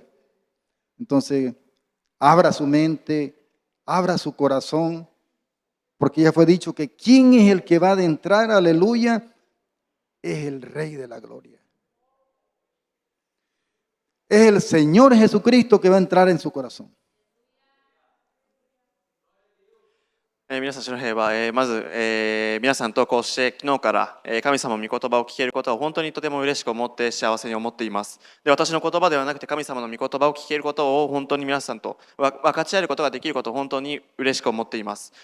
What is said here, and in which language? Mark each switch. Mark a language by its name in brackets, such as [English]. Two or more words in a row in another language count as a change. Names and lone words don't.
[Spanish] Entonces, abra su mente, abra su corazón, porque ya fue dicho que quién es el que va a entrar, aleluya, es el Rey de la Gloria. Es el Señor Jesucristo que va a entrar en su corazón. [Japanese] 皆さん、主の平和。まず、皆さんとこうして昨日から、神様の御言葉を聞けることを本当にとても嬉しく思って幸せに思っています。で、私の言葉ではなくて神様の御言葉を聞けることを本当に皆さんと分かち合えることができることを本当に嬉しく思っています。